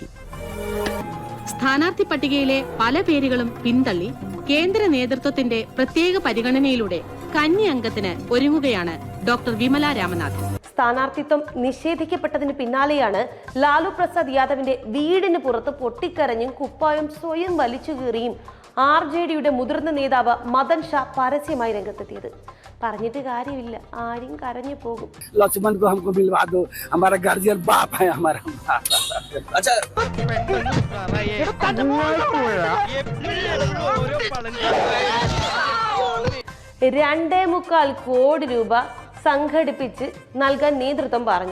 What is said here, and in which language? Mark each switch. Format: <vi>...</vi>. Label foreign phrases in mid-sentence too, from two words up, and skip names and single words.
<ml>സ്ഥാനാർത്ഥി പട്ടികയിലെ പല പേരുകളും പിന്തള്ളി കേന്ദ്ര നേതൃത്വത്തിന്റെ പ്രത്യേക പരിഗണനയിലൂടെ കന്നി അംഗത്തിന് ഒരുങ്ങുകയാണ് ഡോക്ടർ വിമല രാമനാഥൻ. സ്ഥാനാർത്ഥിത്വം നിഷേധിക്കപ്പെട്ടതിന് പിന്നാലെയാണ് ലാലു പ്രസാദ് യാദവിന്റെ വീടിന് പുറത്ത് പൊട്ടിക്കരഞ്ഞും കുപ്പായം സ്വയം വലിച്ചു കീറിയും RJDയുടെ മുതിർന്ന നേതാവ് മദൻ ഷാ പരസ്യമായി രംഗത്തെത്തിയത്. പറഞ്ഞിട്ട് കാര്യമില്ല, ആരും കരഞ്ഞു പോകും.</ml> <hi>लक्ष्मण को हमको मिलवा दो, हमारा गार्जियन बाप है हमारा. अच्छा</hi> <ml>2.25 കോടി രൂപ സംഘടിപ്പിച്ച് നൽകാൻ നേതൃത്വം പറഞ്ഞു.</ml>